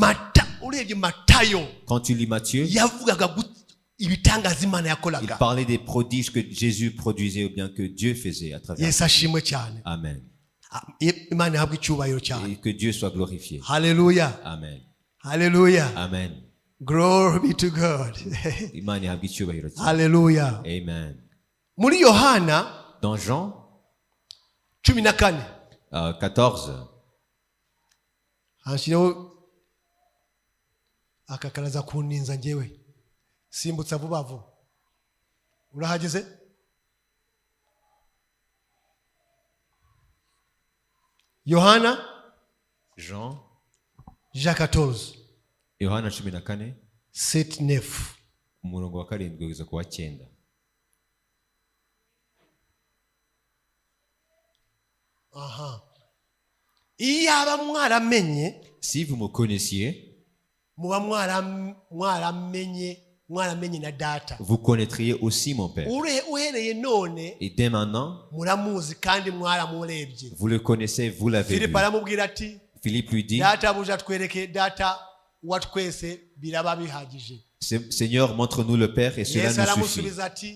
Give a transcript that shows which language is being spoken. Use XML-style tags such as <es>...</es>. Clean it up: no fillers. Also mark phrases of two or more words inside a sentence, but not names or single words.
<fr>Quand tu lis Matthieu, il parlait des prodiges que Jésus produisait ou bien que Dieu faisait à travers lui. Amen. Et que Dieu soit glorifié. Alléluia. Amen. Alléluia. Amen.</fr> <en>Glory be to God. Alléluia.</en> <fr>Amen.</fr> <rw>Muri Yohana,</rw> <fr>dans Jean 14,</fr> <rw>akakalaza kuninza njewe simbutsa vuba vuba urahageze Yohana</rw> <fr>Jean 14</fr> <rw>Yohana 14 7-9 umurongo wa 7 kugeza ku wa 9. Aha. Iyaba mwaramenye,</rw> <fr>si vous me connaissiez,</fr> <rw>muba mwaramenye na data.</rw> <fr>Vous connaîtriez aussi mon Père. Et dès maintenant, vous le connaissez, vous l'avez vu. Philippe lui dit, Seigneur, montre-nous le Père et cela nous suffit.</fr>